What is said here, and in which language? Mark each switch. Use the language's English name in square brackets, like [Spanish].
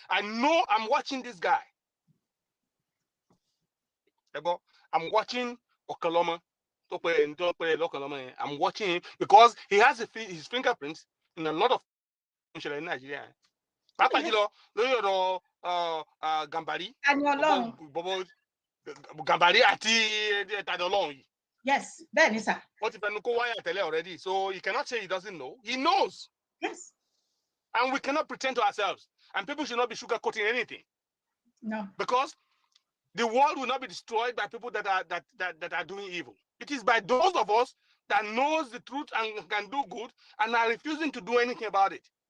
[English] I know I'm watching this guy. [Yoruba] Ẹ gbọ́, [English] I'm watching [Yoruba] Ọ̀kanlọ́mọ tó pè é lọ́kànlọ́mọ yẹn. [English] I'm watching him because he has his fingerprints in a lot of [Yoruba] ìṣẹ̀lẹ̀ ní Nàìjíríà. Pàápàá jùlọ lórí ọ̀rọ̀ Gàmbàrí. Tani Ọlọ́run. Gàmbàrí àti Tani Ọlọ́run yìí. [English] Yes, [Yoruba] bẹ́ẹ̀ ni sà. Ó ti fẹnu kó wáyà tẹ́lẹ̀ [English] already, so he cannot say he doesn't know. He knows. Yes. And we cannot pretend to ourselves. And people should not be sugarcoating anything. No. Because the world will not be destroyed by people that are doing evil. It is by those of us that knows the truth and can do good and are refusing to do anything about it.